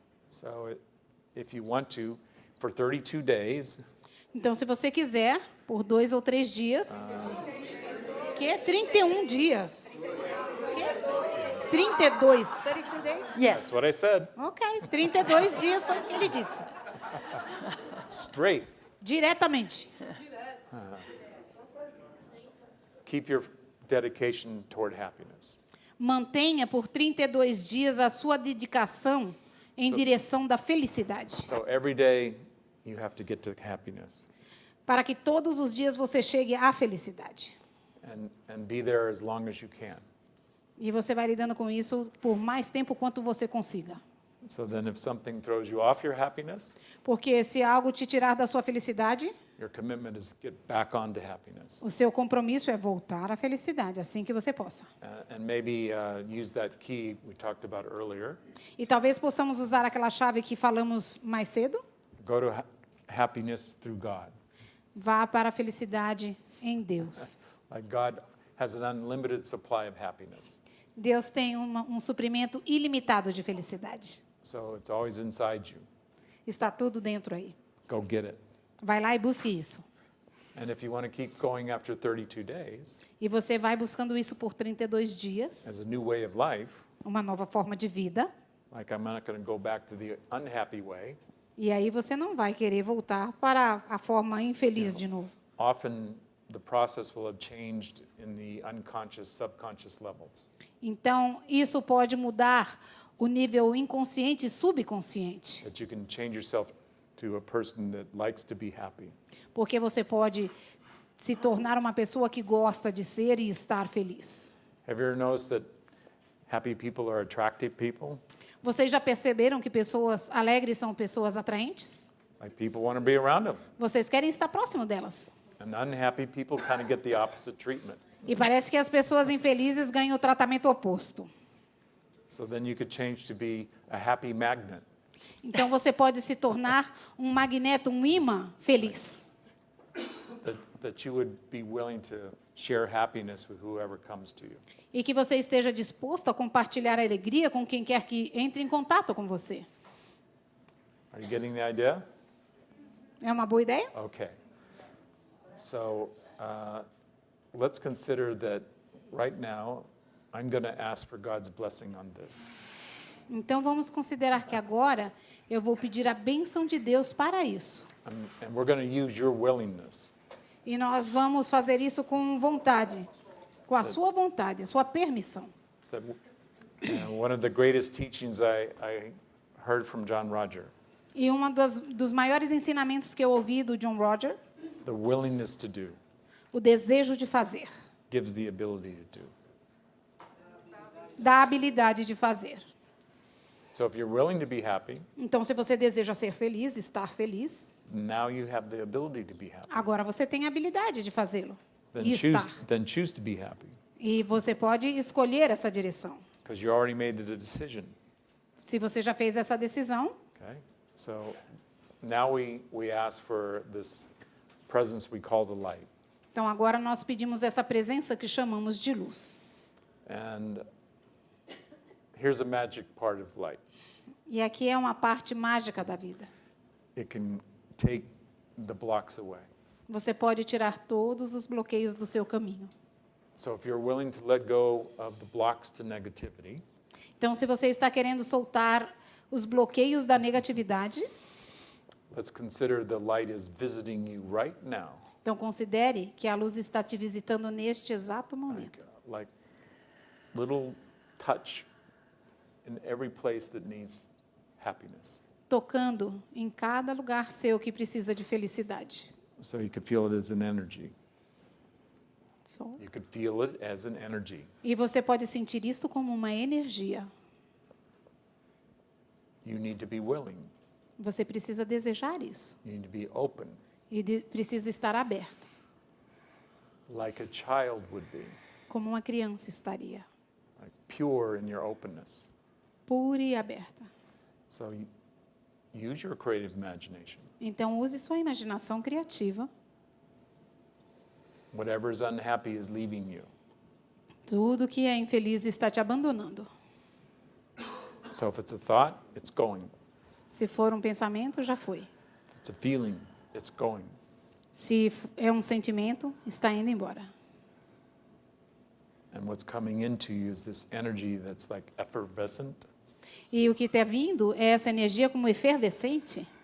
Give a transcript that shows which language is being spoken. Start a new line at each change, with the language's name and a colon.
English: So if you want to, for 32 days,
Portuguese: Então, se você quiser, por 2 ou 3 dias, que 31 dias. Que?
English: 32. 32 days? that's Yes. what I said,
Portuguese: Ok, 32 dias foi o que ele disse.
English: straight.
Portuguese: Diretamente.
English: Keep your dedication toward happiness.
Portuguese: Mantenha por 32 dias a sua dedicação em direção da felicidade.
English: So every day you have to get to happiness
Portuguese: Para que todos os dias você chegue à felicidade.
English: and be there as long as you can.
Portuguese: E você vai lidando com isso por mais tempo quanto você consiga.
English: So then if something throws you off your happiness,
Portuguese: Porque se algo te tirar da sua felicidade,
English: Your commitment is to get back onto happiness.
Portuguese: O seu compromisso é voltar à felicidade, assim que você possa.
English: And maybe use that key we talked about earlier.
Portuguese: E talvez possamos usar aquela chave que falamos mais cedo.
English: Go to happiness through God.
Portuguese: Vá para a felicidade em Deus.
English: Like God has an unlimited supply of happiness.
Portuguese: Deus tem um suprimento ilimitado de felicidade.
English: So it's always inside you.
Portuguese: Está tudo dentro aí.
English: Go get it.
Portuguese: Vai lá e busque isso.
English: And if you want to keep going after 32 days,
Portuguese: E você vai buscando isso por 32 dias,
English: as a new way of life,
Portuguese: uma nova forma de vida.
English: like I'm not going to go back to the unhappy way.
Portuguese: E aí você não vai querer voltar para a forma infeliz de novo.
English: Often the process will have changed in the unconscious, subconscious levels.
Portuguese: Então, isso pode mudar o nível inconsciente e subconsciente.
English: That you can change yourself to a person that likes to be happy.
Portuguese: Porque você pode se tornar uma pessoa que gosta de ser e estar feliz.
English: Have you ever noticed that happy people are attractive people?
Portuguese: Vocês já perceberam que pessoas alegres são pessoas atraentes?
English: Like people want to be around them.
Portuguese: Vocês querem estar próximo delas.
English: And unhappy people kind of get the opposite treatment.
Portuguese: E parece que as pessoas infelizes ganham o tratamento oposto.
English: So then you could change to be a happy magnet.
Portuguese: Então você pode se tornar um magneto, um imã feliz.
English: That you would be willing to share happiness with whoever comes to you.
Portuguese: E que você esteja disposto a compartilhar a alegria com quem quer que entre em contato com você.
English: Are you getting the idea?
Portuguese: É uma boa ideia?
English: Okay. So let's consider that right now I'm going to ask for God's blessing on this.
Portuguese: Então vamos considerar que agora eu vou pedir a bênção de Deus para isso.
English: And we're going to use your willingness.
Portuguese: E nós vamos fazer isso com vontade, com a sua vontade, a sua permissão.
English: One of the greatest teachings I heard from John Roger,
Portuguese: E dos maiores ensinamentos que eu ouvi do John Roger,
English: the willingness to do
Portuguese: o desejo de fazer,
English: gives the ability to do.
Portuguese: dá a habilidade de fazer.
English: So if you're willing to be happy,
Portuguese: Então, se você deseja ser feliz, estar feliz,
English: now you have the ability to be happy.
Portuguese: agora você tem a habilidade de fazê-lo e estar.
English: Then choose to be happy,
Portuguese: E você pode escolher essa direção.
English: because you already made the decision.
Portuguese: Se você já fez essa decisão,
English: Okay? So now we ask for this presence we call the light.
Portuguese: então agora nós pedimos essa presença que chamamos de luz.
English: And here's a magic part of light.
Portuguese: E aqui é uma parte mágica da vida.
English: It can take the blocks away.
Portuguese: Você pode tirar todos os bloqueios do seu caminho.
English: So if you're willing to let go of the blocks to negativity,
Portuguese: Então, se você está querendo soltar os bloqueios da negatividade,
English: let's consider the light is visiting you right now.
Portuguese: então considere que a luz está te visitando neste exato momento.
English: Like little touch in every place that needs happiness.
Portuguese: Tocando em cada lugar seu que precisa de felicidade.
English: So you could feel it as an energy.
Portuguese: Só.
English: You could feel it as an energy.
Portuguese: E você pode sentir isso como uma energia.
English: You need to be willing.
Portuguese: Você precisa desejar isso.
English: You need to be open,
Portuguese: E precisa estar aberto,
English: like a child would be,
Portuguese: como uma criança estaria.
English: like pure in your openness.
Portuguese: Pura e aberta.
English: So use your creative imagination.
Portuguese: Então, use sua imaginação criativa.
English: Whatever is unhappy is leaving you.
Portuguese: Tudo que é infeliz está te abandonando.
English: So if it's a thought, it's going.
Portuguese: Se for um pensamento, já foi.
English: If it's a feeling, it's going.
Portuguese: Se é um sentimento, está indo embora.
English: And what's coming into you is this energy that's like effervescent.
Portuguese: E o que está vindo é essa energia como efervescente,